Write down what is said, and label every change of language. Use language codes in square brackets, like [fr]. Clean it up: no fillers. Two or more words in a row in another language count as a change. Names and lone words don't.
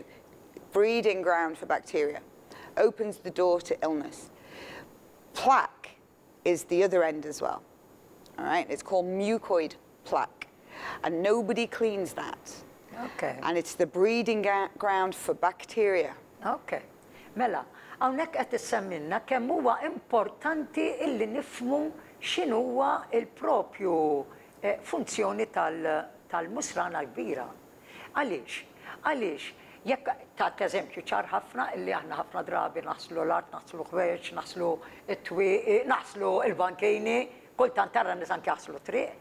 [en] Breeding ground for bacteria, opens the door to illness. Plaque is the other end as well, all right? It's called mucoid plaque, and nobody cleans that. Okay. And it's the breeding ground for bacteria. Okay. [mt] Mela, hawnhekk qed issemmilna kemm huwa importanti illi nifhmu x'inhuwa il-propju funzjoni tal-musrana l-kbira. Għaliex? Għaliex jekk ta' eżempju ċar ħafna illi aħna ħafna drabi naħslu l-art, naħslu ħweġ, naħslu t-twieq, naħslu l-bankejni, kultant tara nies anke jaħslu triq.